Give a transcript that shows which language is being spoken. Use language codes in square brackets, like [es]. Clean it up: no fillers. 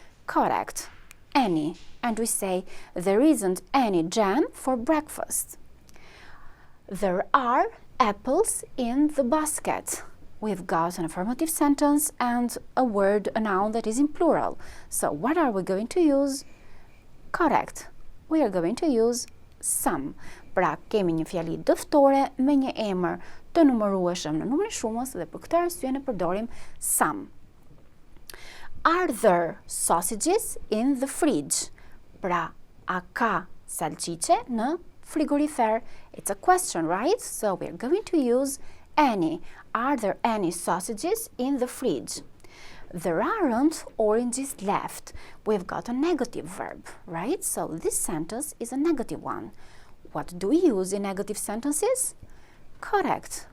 [en] Correct, any. And we say, there isn't any jam for breakfast. There are apples in the basket. We've got an affirmative sentence and a word, a noun that is in plural. So what are we going to use? Correct. We are going to use some. [sq] Pra kemi një fjali dëftore me një emër të numërueshëm në numrin shumës dhe për këtë arsye ne përdorim some. [en] Are there sausages in the fridge? [sq] Pra, a ka salcice në frigorifer? [en] It's a question, right? So we're going to use any. Are there any sausages in the fridge? There aren't oranges left. We've got a negative verb, right? So this sentence is a negative one. What do we use in negative sentences? Correct.